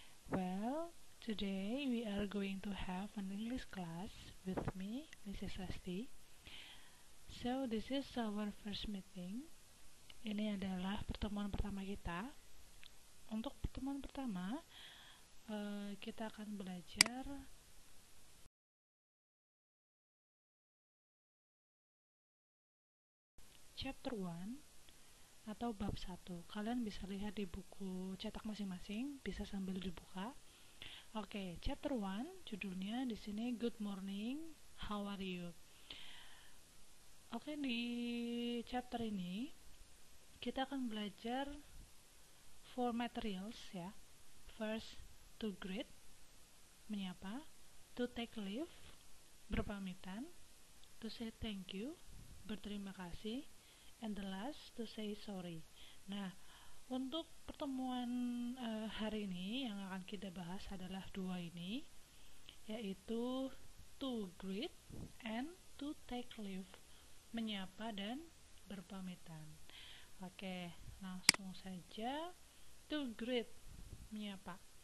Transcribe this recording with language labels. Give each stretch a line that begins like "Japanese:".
English: Well, today we are going to have an English class with me, Mrs. Asti. So this is our first meeting.
Indonesian: Ini adalah pertemuan pertama kita. Untuk pertemuan pertama, kita akan belajar chapter 1 atau bab 1. Kalian bisa lihat di buku cetak masing-masing, bisa sambil dibuka. Oke, chapter 1 judulnya di sini
English: Good Morning, How are you?
Indonesian: Oke, di chapter ini kita akan belajar 4 materials ya.
English: First, to greet,
Indonesian: menyapa,
English: to take leave,
Indonesian: berpamitan,
English: to say thank you,
Indonesian: berterima kasih,
English: and the last to say sorry.
Indonesian: Nah, untuk pertemuan hari ini yang akan kita bahas adalah dua ini, yaitu
English: to greet and to take leave,
Indonesian: menyapa dan berpamitan. Oke, langsung saja.
English: To greet,
Indonesian: menyapa.